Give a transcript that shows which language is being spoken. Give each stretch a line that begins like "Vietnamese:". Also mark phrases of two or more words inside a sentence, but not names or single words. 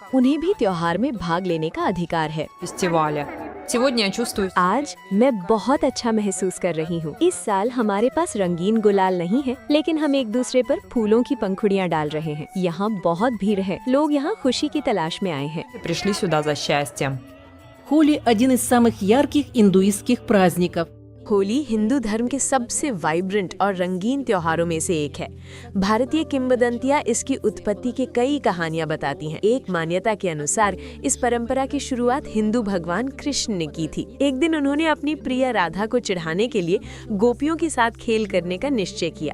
Hindi: उन्हें भी त्योहार में भाग लेने का अधिकार है। आज मैं बहुत अच्छा महसूस कर रही हूँ। इस साल हमारे पास रंगीन गुलाल नहीं है, लेकिन हम एक दूसरे पर फूलों की पंखुड़ियाँ डाल रहे हैं। यहाँ बहुत भीड़ है। लोग यहाँ खुशी की तलाश में आए हैं।
Russian: Холи – один из самых ярких индуистских праздников।
Hindi: होली हिंदू धर्म के सबसे वाइब्रेंट और रंगीन त्योहारों में से एक है। भारतीय किंवदंतियां इसकी उत्पत्ति के कई कहानियां बताती हैं। एक मान्यता के अनुसार इस परंपरा की शुरुआत हिंदू भगवान कृष्ण ने की थी। एक दिन उन्होंने अपनी प्रिय राधा को चिढ़ाने के लिए गोपियों के साथ खेल करने का निश्चय किया।